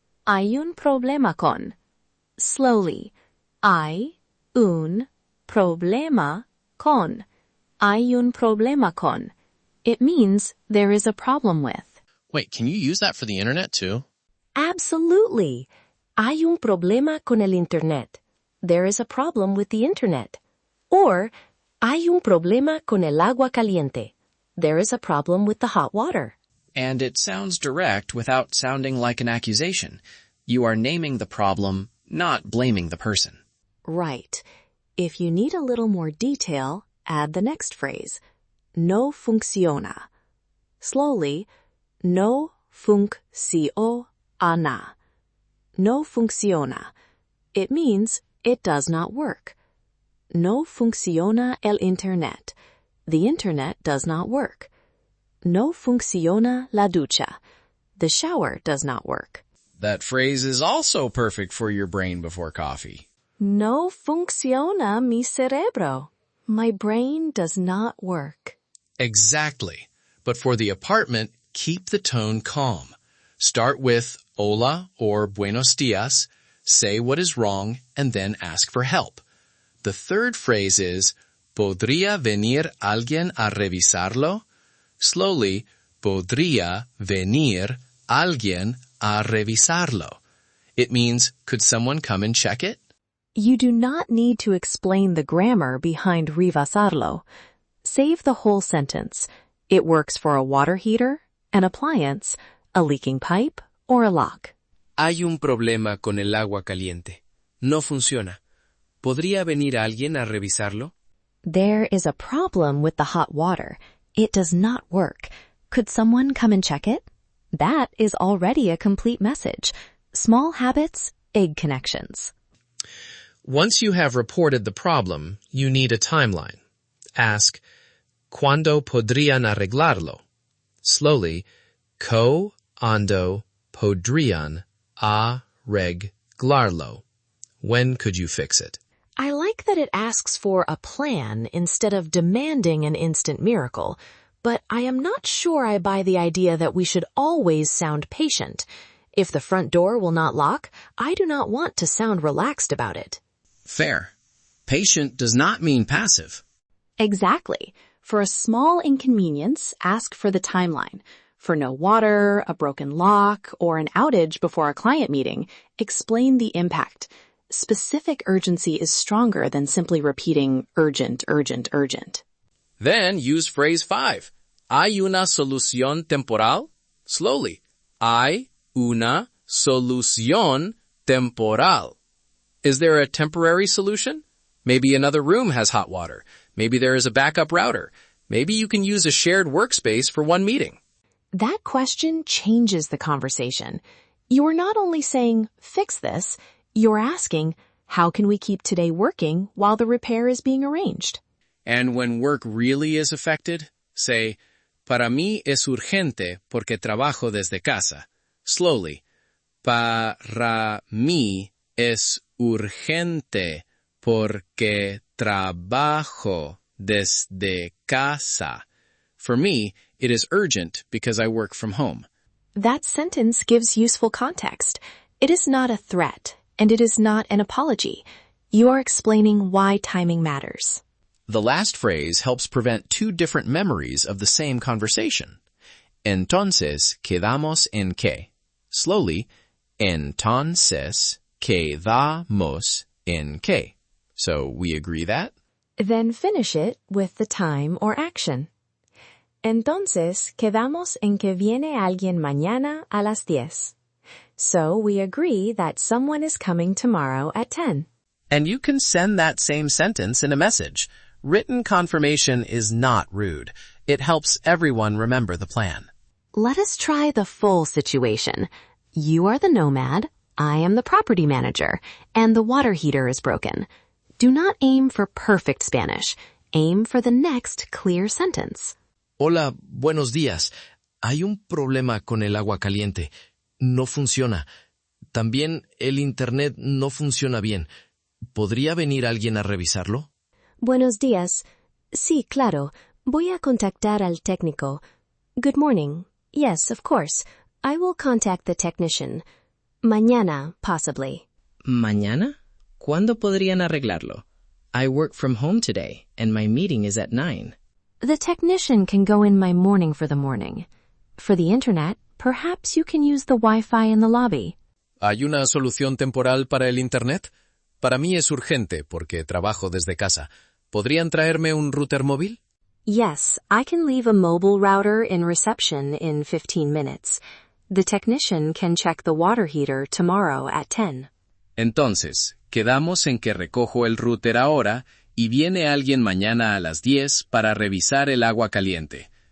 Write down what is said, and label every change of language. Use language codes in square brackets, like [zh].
[es] Hay un problema con. [en] Slowly. [es] Hay un problema con. Hay un problema con. [en] It means there is a problem with. Wait, can you use that for the internet too? Absolutely. [es] Hay un problema con el internet. [en] There is a problem with the internet. Or, [es] hay un problema con el agua caliente. [en] There is a problem with the hot water. And it sounds direct without sounding like an accusation. You are naming the problem, not blaming the person. Right. If you need a little more detail, add the next phrase. [es] No funciona. [en] Slowly, [es] no funciona. No funciona. [en] It means it does not work. [es] No funciona el internet. [en] The internet does not work. [es] No funciona la ducha. [en] The shower does not work. That phrase is also perfect for your brain before coffee. [es] No funciona mi cerebro. [en] My brain does not work. Exactly. But for the apartment, keep the tone calm. Start with hola or buenos dias, say what is wrong, and then ask for help. The third phrase is [es] ¿Podría venir alguien a revisarlo? [en] Slowly, [es] ¿Podría venir alguien a revisarlo? [en] It means, could someone come and check it? You do not need to explain the grammar behind revisarlo. Save the whole sentence. It works for a water heater, an appliance, a leaking pipe, or a lock. [es] Hay un problema con el agua caliente. No funciona. ¿Podría venir alguien a revisarlo? [en] There is a problem with the hot water. It does not work. Could someone come and check it? That is already a complete message. Small habits, big connections. Once you have reported the problem, you need a timeline. Ask, [es] ¿Cuándo podrían arreglarlo? [en] Slowly, [es] ¿Cuándo podrían arreglarlo? [en] When could you fix it? I like that it asks for a plan instead of demanding an instant miracle, but I am not sure I buy the idea that we should always sound patient. If the front door will not lock, I do not want to sound relaxed about it. Fair. Patient does not mean passive. Exactly. For a small inconvenience, ask for the timeline. For no water, a broken lock, or an outage before a client meeting, explain the impact. Specific urgency is stronger than simply repeating urgent, urgent, urgent. Then use phrase 5. [es] ¿Hay una solución temporal? [en] Slowly. [es] ¿Hay una solución temporal? [en] Is there a temporary solution? Maybe another room has hot water. Maybe there is a backup router. Maybe you can use a shared workspace for one meeting. That question changes the conversation. You are not only saying, fix this, you're asking, How can we keep today working while the repair is being arranged? And when work really is affected, say, [es] para mí es urgente porque trabajo desde casa. [en] Slowly. [es] Para mí es urgente porque trabajo desde casa. [en] For me, it is urgent because I work from home. That sentence gives useful context. It is not a threat, and it is not an apology. You are explaining why timing matters. The last phrase helps prevent two different memories of the same conversation. [es] Entonces, quedamos en que. [en] Slowly, [es] entonces, quedamos en que. [en] So, we agree that? Then finish it with the time or action. [es] Entonces, quedamos en que viene alguien mañana a las 10. [en] So, we agree that someone is coming tomorrow at 10. And you can send that same sentence in a message. Written confirmation is not rude. It helps everyone remember the plan. Let us try the full situation. You are the nomad, I am the property manager, and the water heater is broken. Do not aim for perfect Spanish. Aim for the next clear sentence. [es] Hola, buenos días. Hay un problema con el agua caliente. No funciona. También el internet no funciona bien. ¿Podría venir alguien a revisarlo? Buenos días. Sí, claro. Voy a contactar al técnico. [en] Good morning. Yes, of course. I will contact the technician. [es] Mañana, [en] possibly. [es] ¿Mañana? ¿Cuándo podrían arreglarlo? [en] I work from home today, and my meeting is at 9. The technician can go in my morning for the morning. For the internet, perhaps you can use the Wi-Fi in the lobby. [es] ¿Hay una solución temporal para el internet? Para mí es urgente porque trabajo desde casa. ¿Podrían traerme un router móvil? [en] Yes, I can leave a mobile router in reception in 15 minutes. The technician can check the water heater tomorrow at 10. [es] Entonces, quedamos en que recojo el router ahora y viene alguien mañana a las 10 para revisar el agua caliente.